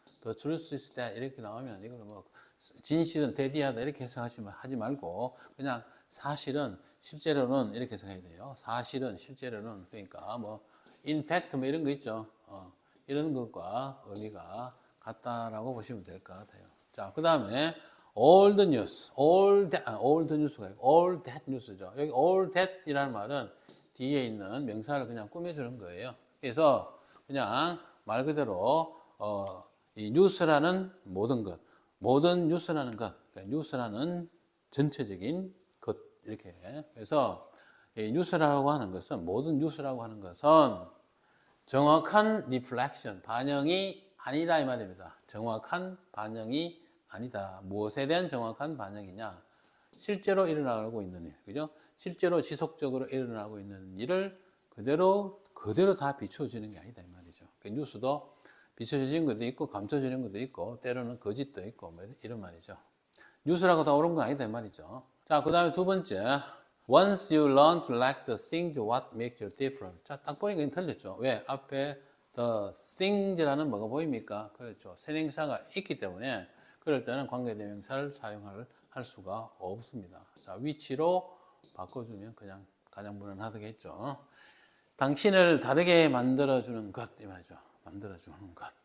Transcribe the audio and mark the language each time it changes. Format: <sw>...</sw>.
<en>The truth is that</en> <ko>이렇게 나오면 이걸 뭐 진실은 대디하다 이렇게 해석하지 말고 그냥 사실은 실제로는 이렇게 해석해야 돼요. 사실은 실제로는 그러니까 뭐</ko> <en>in fact</en> <ko>뭐 이런 거 있죠. 이런 것과 의미가 같다라고 보시면 될 것 같아요. 자, 그 다음에 all the news, all the news가 all that news죠. 여기 all that이라는 말은 뒤에 있는 명사를 그냥 꾸며주는 거예요. 그래서 그냥 말 그대로 이 뉴스라는 모든 것, 모든 뉴스라는 것, 그러니까 뉴스라는 전체적인 것 이렇게. 그래서 이 뉴스라고 하는 것은 모든 뉴스라고 하는 것은 정확한 reflection, 반영이 아니다 이 말입니다. 정확한 반영이 아니다. 무엇에 대한 정확한 반영이냐? 실제로 일어나고 있는 일, 그죠? 실제로 지속적으로 일어나고 있는 일을 그대로 다 비춰주는 게 아니다 이 말이죠. 그 뉴스도 비춰주는 것도 있고 감춰주는 것도 있고 때로는 거짓도 있고 뭐 이런 말이죠. 뉴스라고 다 옳은 건 아니다 이 말이죠. 자, 그 다음에 두 번째.</ko> <en>Once you learn to like the things what make you different.</en> <ko>자, 딱 보니까 틀렸죠. 왜? 앞에 the things라는 뭐가 보입니까? 그렇죠. 선행사가 있기 때문에 그럴 때는 관계대명사를 사용할 수가 없습니다. 자, 위치로 바꿔주면 그냥 가장 무난하겠죠. 당신을 다르게 만들어주는 것, 이 말이죠. 만들어주는 것.</ko>